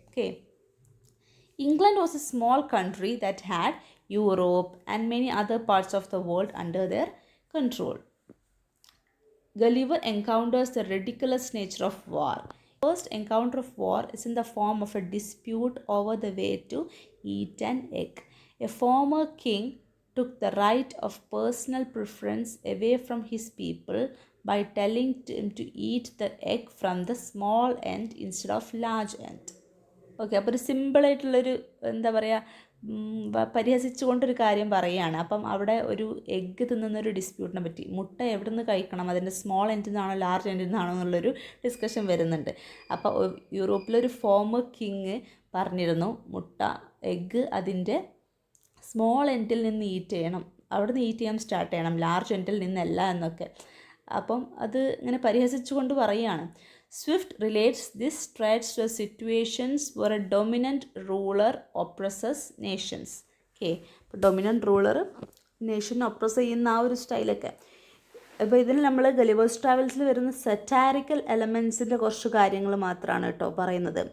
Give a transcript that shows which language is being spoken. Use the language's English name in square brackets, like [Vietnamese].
[English] Okay. England was a small country that had Europe and many other parts of the world under their control. Gulliver encounters the ridiculous nature of war. The first encounter of war is in the form of a dispute over the way to eat an egg. A former king took the right of personal preference away from his people by telling him to eat the egg from the small end instead of large end. [Malayalam] Okay, അപ്പോൾ ഒരു സിമ്പിളായിട്ടുള്ളൊരു എന്താ പറയുക പരിഹസിച്ചുകൊണ്ടൊരു കാര്യം പറയുകയാണ്. അപ്പം അവിടെ ഒരു എഗ്ഗ് തിന്നുന്നൊരു ഡിസ്പ്യൂട്ടിനെ പറ്റി, മുട്ട എവിടെ നിന്ന് കഴിക്കണം, അതിൻ്റെ സ്മോൾ എൻഡിൽ നിന്നാണോ ലാർജ് എൻഡിൽ നിന്നാണോ എന്നുള്ളൊരു ഡിസ്കഷൻ വരുന്നുണ്ട്. അപ്പോൾ യൂറോപ്പിലൊരു ഫോമർ കിങ് പറഞ്ഞിരുന്നു മുട്ട എഗ്ഗ് അതിൻ്റെ സ്മോൾ എൻഡിൽ നിന്ന് ഈറ്റ് ചെയ്യണം, അവിടെ നിന്ന് ഈറ്റ് ചെയ്യാൻ സ്റ്റാർട്ട് ചെയ്യണം, ലാർജ് എൻഡിൽ നിന്നല്ല എന്നൊക്കെ. അപ്പം അത് ഇങ്ങനെ പരിഹസിച്ചുകൊണ്ട് പറയുകയാണ്. [English] Swift relates this threats to situations where a dominant ruler oppresses nations. [Malayalam] Okay, അപ്പോൾ ഡൊമിനൻ്റ് റൂളർ നേഷൻ ഒപ്രസ് ചെയ്യുന്ന ആ ഒരു സ്റ്റൈലൊക്കെ. അപ്പോൾ ഇതിൽ നമ്മൾ ഗലിവേഴ്സ് ട്രാവൽസിൽ വരുന്ന സെറ്റാരിക്കൽ എലമെൻസിൻ്റെ കുറച്ച് കാര്യങ്ങൾ മാത്രമാണ് കേട്ടോ പറയുന്നത്.